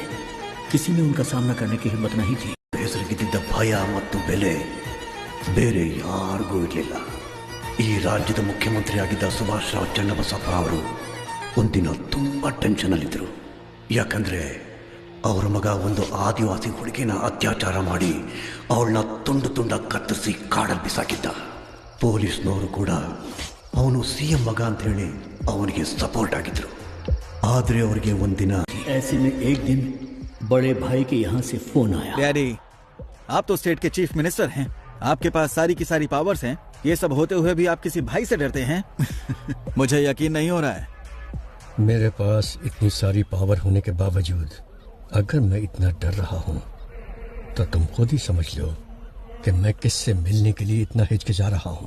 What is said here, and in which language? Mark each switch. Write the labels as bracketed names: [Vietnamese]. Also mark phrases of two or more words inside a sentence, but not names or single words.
[Hindi] किसी में उनका सामना करने की हिम्मत नहीं थी। [Kannada] ಹೆಸರಿಗಿದ್ದ ಭಯ ಮತ್ತು ಬೆಲೆ ಬೇರೆ ಯಾರಿಗೂ ಇರಲಿಲ್ಲ. ಈ ರಾಜ್ಯದ ಮುಖ್ಯಮಂತ್ರಿಯಾಗಿದ್ದ ಸುಭಾಷ್ ರಾವ್ ಚನ್ನಬಸಪ್ಪ ಅವರು ಒಂದಿನ ತುಂಬಾ ಟೆನ್ಷನ್ ಅಲ್ಲಿದ್ರು. ಯಾಕಂದ್ರೆ ಅವರ ಮಗ ಒಂದು ಆದಿವಾಸಿ ಹುಡುಗಿನ ಅತ್ಯಾಚಾರ ಮಾಡಿ ಅವಳನ್ನ ತುಂಡು ತುಂಡ ಕತ್ತರಿಸಿ ಕಾಡಲ್ಲಿ ಬಿಸಾಕಿದ್ದ. ಪೊಲೀಸ್ನವರು ಕೂಡ ಅವನು ಸಿಎಂ ಮಗ ಅಂತ ಹೇಳಿ ಅವನಿಗೆ ಸಪೋರ್ಟ್ ಆಗಿದ್ರು. [Hindi] आदरे और ये वंदना। ऐसे में एक दिन बड़े भाई के यहाँ से फोन आया। डैडी, आप तो स्टेट के [English] chief minister [Hindi] हैं, आपके पास सारी की सारी पावर्स हैं। ये सब होते हुए भी आप किसी भाई से डरते हैं? मुझे यकीन नहीं हो रहा है। मेरे पास इतनी सारी पावर होने के बावजूद अगर मैं इतना डर रहा हूँ तो तुम खुद ही समझ लो कि मैं किससे मिलने के लिए इतना हिचकिचा रहा हूँ।